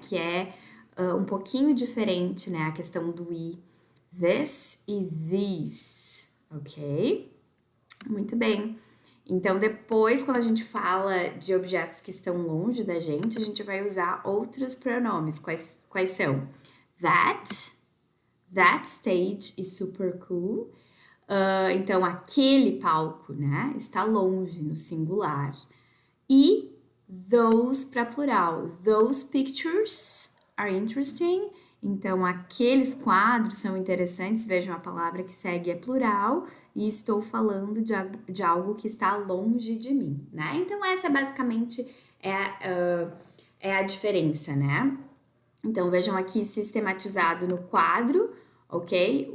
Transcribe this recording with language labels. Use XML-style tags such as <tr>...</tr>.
<pt>Que é um pouquinho diferente, né? A questão do i. This e these, ok? Muito bem. Então, depois, quando a gente fala de objetos que estão longe da gente, a gente vai usar outros pronomes. Quais são?</pt> <en>That stage is super cool.</en> <pt>Então, aquele palco, né, está longe, no singular. E those para plural.</pt> <en>Those pictures are interesting.</en> <pt>Então, aqueles quadros são interessantes. Vejam, a palavra que segue é plural. E estou falando de algo que está longe de mim, né? Então, essa basicamente é a diferença, né? Então, vejam aqui sistematizado no quadro, ok?</pt>